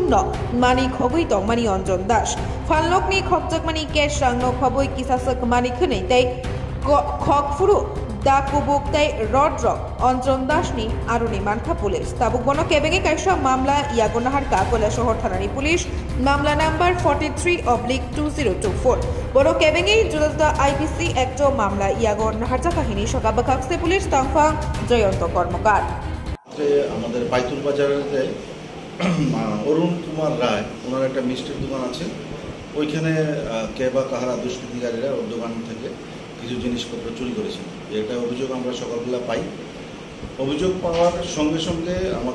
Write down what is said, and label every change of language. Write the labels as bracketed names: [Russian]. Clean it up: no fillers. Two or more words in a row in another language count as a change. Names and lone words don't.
[Kok Borok] न मानिक हगै दंमानि अंजन दास फालनकनि खकजाकमानि केश रांनो खबै किसासक मानिक होनै तै खकफुरु दाकुबुकताय रड्रक अंजन दासनि आरुनि मानखा पुलिस ताबुक बनो केबेगे कायसा मामला यागुनाहारका কৈলাসহর थानानि पुलिस मामला नम्बर 43/2024 बनो केबेगे जुलता [English] IPC Act [Kok Borok] मामला यागुनाहारजा काहिनी सका बखाक्से पुलिस तांफां जयंत कर्मकार [Bangla] আমাদের পাইতুল বাজারে অরুণ কুমার রায় ওনার একটা মিষ্টির দোকান আছে ওইখানে কেবা কাহারা দুষ্কৃতিকারীরা ওর দোকান থেকে কিছু জিনিসপত্র চুরি করেছে এটা অভিযোগ আমরা সকালবেলা পাই অভিযোগ পাওয়ার সঙ্গে সঙ্গে আমাদের